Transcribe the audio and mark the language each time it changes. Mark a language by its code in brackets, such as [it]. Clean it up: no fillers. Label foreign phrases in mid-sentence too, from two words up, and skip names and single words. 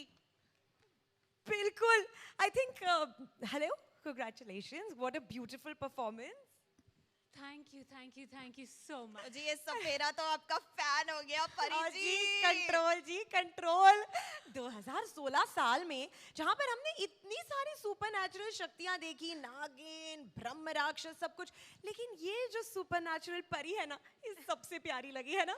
[hi] बिल्कुल। [en] I think, hello, congratulations. What a beautiful performance. Thank you so much. [hi] जी ये सपेरा तो आपका फैन हो गया परी जी कंट्रोल 2016 साल में जहां पर हमने इतनी सारी सुपरनैचुरल शक्तियां देखी, नागिन, ब्रह्म राक्षस, सब कुछ, लेकिन ये जो सुपरनैचुरल परी है ना, ये सबसे प्यारी लगी है ना।